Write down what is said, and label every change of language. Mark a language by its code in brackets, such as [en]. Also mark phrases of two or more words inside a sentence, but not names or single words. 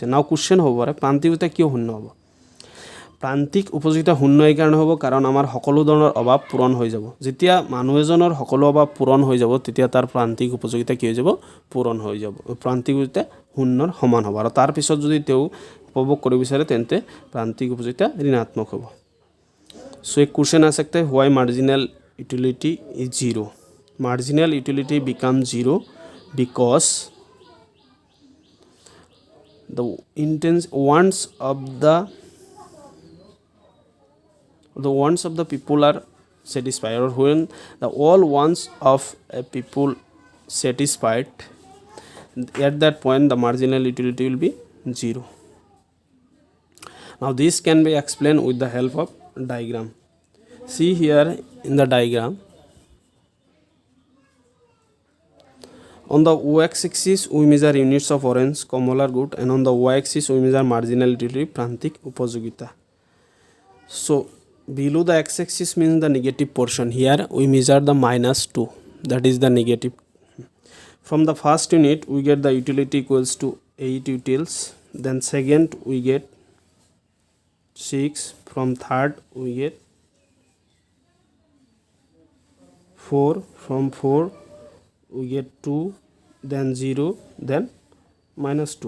[en] now question [as] হ'ব পাৰে প্ৰান্তিকতা কিয় 0 হ'ব? প্ৰান্তিক উপযোগিতা 0 এই কাৰণে হ'ব কাৰণ আমাৰ সকলো ধৰণৰ অভাৱ পূৰণ হৈ যাব। যেতিয়া মানুহ এজনৰ সকলো অভাৱ পূৰণ হৈ যাব তেতিয়া তাৰ প্ৰান্তিক উপযোগিতা কি হৈ যাব? পূৰণ হৈ যাব। প্ৰান্তিকতা 0ৰ সমান হ'ব। আৰু তাৰ পিছত যদি তেওঁ উপভোগ কৰিব বিচাৰে তেন্তে প্ৰান্তিক উপযোগিতা ঋণাত্মক হ'ব। [hi] सो एक कोश्चेन आ सकता है [en] why marginal utility is 0? marginal utility become 0 because the intense wants of the people are satisfied, or when the all wants of a people satisfied, at that point the marginal utility will be 0. Now this can be explained with the help of diagram. See here in the diagram, on the x-axis we measure units of orange, [as] কমলাৰ গোট, [en] and on the y-axis we measure marginal utility, [as] প্ৰান্তিক উপযোগিতা. [en] So below the x-axis means the negative portion. Here we measure the -2, that is the negative. From the first unit we get the utility equals to 8 utils, then second we get 6, from third we get 4, from 4 we get 2, then 0, then -2.